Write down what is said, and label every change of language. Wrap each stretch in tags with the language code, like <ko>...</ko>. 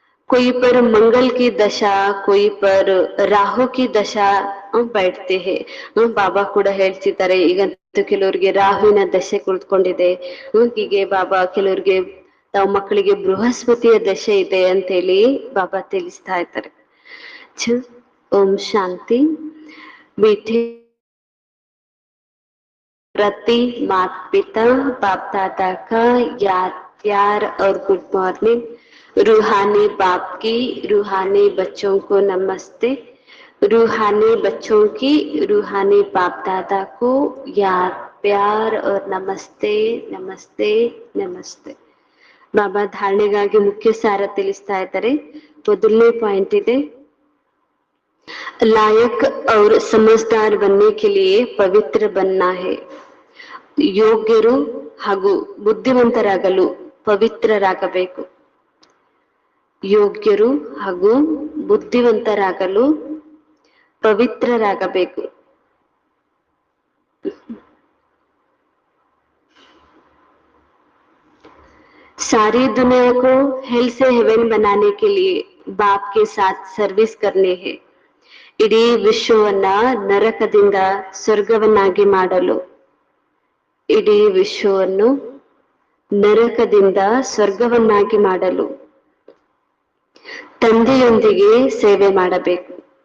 <hi>कोई पर मंगल की दशा, कोई पर राहु की दशा बैठते हैं.</hi> <kn>ಬಾಬಾ ಕೂಡ ಹೇಳ್ತಿದ್ದಾರೆ ಈಗಂತೂ ಕೆಲವರಿಗೆ ರಾಹುವಿನ ದಶೆ ಕುಳಿತುಕೊಂಡಿದೆ. ಹೀಗೆ ಬಾಬಾ ಕೆಲವರಿಗೆ ತಾವು ಮಕ್ಕಳಿಗೆ ಬೃಹಸ್ಪತಿಯ ದಶೆ ಇದೆ ಅಂತ ಹೇಳಿ ಬಾಬಾ ತಿಳಿಸ್ತಾ ಇದ್ದಾರೆ. ಓಂ ಶಾಂತಿ.</kn> <hi>मीठे प्रति माता पिता बाप दादा का याद प्यार और गुड मॉर्निंग. रूहानी बाप की रूहानी बच्चों को नमस्ते. रूहानी बच्चों की रूहानी बाप दादा को याद प्यार और नमस्ते नमस्ते नमस्ते.</hi> <kn>ಬಾಬಾ ಧಾರಣೆಗಾಗಿ ಮುಖ್ಯ ಸಾರ ತಿಳಿಸ್ತಾ ಇದ್ದಾರೆ. ಮೊದಲನೇ ಪಾಯಿಂಟ್ ಇದೆ,</kn> <hi>लायक और समझदार बनने के लिए पवित्र बनना है.</hi> <kn>ಯೋಗ್ಯರು ಹಾಗೂ ಬುದ್ಧಿವಂತರಾಗಲು ಪವಿತ್ರರಾಗಬೇಕು. ಯೋಗ್ಯರು ಹಾಗೂ ಬುದ್ಧಿವಂತರಾಗಲು ಪವಿತ್ರರಾಗಬೇಕು.</kn> <hi>सारी दुनिया को हेल से हेवन बनाने के लिए बाप के साथ सर्विस करने है.</hi> <kn>ಇಡೀ ವಿಶ್ವವನ್ನ ನರಕದಿಂದ ಸ್ವರ್ಗವನ್ನಾಗಿ ಮಾಡಲು, ಇಡೀ ವಿಶ್ವವನ್ನು ನರಕದಿಂದ ಸ್ವರ್ಗವನ್ನಾಗಿ ಮಾಡಲು ತಂದೆಯೊಂದಿಗೆ ಸೇವೆ ಮಾಡಬೇಕು.</kn>